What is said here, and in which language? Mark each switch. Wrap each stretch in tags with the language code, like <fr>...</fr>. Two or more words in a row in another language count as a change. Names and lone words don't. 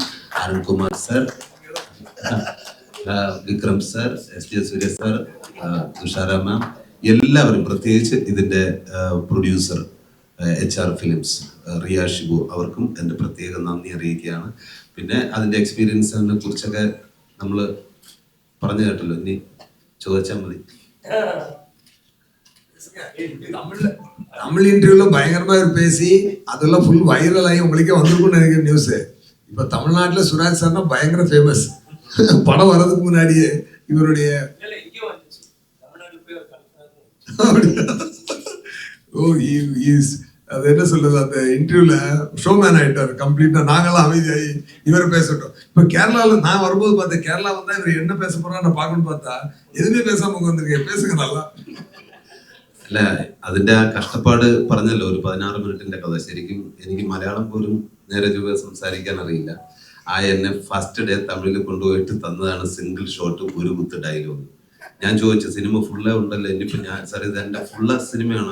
<ml>അരുൺകുമാർ സർ, വിക്രം സർ, എസ് ജെ സൂര്യ സർ, തുഷാര മാം, എല്ലാവരും, പ്രത്യേകിച്ച് ഇതിൻ്റെ പ്രൊഡ്യൂസർ HR ഫിലിംസ് റിയ ഷിബു, അവർക്കും എൻ്റെ പ്രത്യേക നന്ദി അറിയിക്കുകയാണ്. പിന്നെ അതിൻ്റെ എക്സ്പീരിയൻസിനെ കുറിച്ചൊക്കെ നമ്മൾ പറഞ്ഞു കേട്ടല്ലോ, ഇനി ചോദിച്ചാൽ മതി.</ml> <ta>தமிழ் இன்டர்வியூல பயங்கரமா பேசி அதெல்லாம்</ta> <en>full viral</en> <ta>ஆகி உங்களுக்கே வந்திருக்கும்னு நினைக்கிற நியூஸ். இப்ப தமிழ்நாட்டுல சுராஜ் சார்னா பயங்கர ஃபேமஸ். படம் வர்றதுக்கு முன்னாடியே இவருடைய அது என்ன சொல்றது, அந்த இன்டர்வியூல ஷோமேன் ஆயிட்டாரு கம்ப்ளீட்டா. நாங்களாம் அமைதியாகி இவரை பேசட்டும். இப்ப கேரளால நான் வரும்போது பார்த்தேன், கேரளா வந்தா இவர் என்ன பேச போறான்னு நான் பார்க்கணும்னு பார்த்தா எதுவுமே பேசாம வந்திருக்கேன். பேசுங்க நல்லா.</ta> <ml>അല്ല, അതിന്റെ ആ കഷ്ടപ്പാട് പറഞ്ഞല്ലോ, ഒരു 16 മിനിറ്റിന്റെ കഥ. ശരിക്കും എനിക്ക് മലയാളം പോലും നേരെ ചൊവ്വേ സംസാരിക്കാൻ അറിയില്ല. എന്നെ</ml> <en>first day</en> <ml>തമിഴിൽ കൊണ്ടുപോയിട്ട് തന്നതാണ്</ml> <en>single shot,</en> <ml>ഒരു കുത്ത് ഡയലോഗ്. ഞാൻ ചോദിച്ചു, സിനിമ ഫുള്ളേ ഉണ്ടല്ലോ, ഇനിയിപ്പോ ഞാൻ സാർ ഇത് എന്റെ ഫുള്ള സിനിമയാണോ?</ml>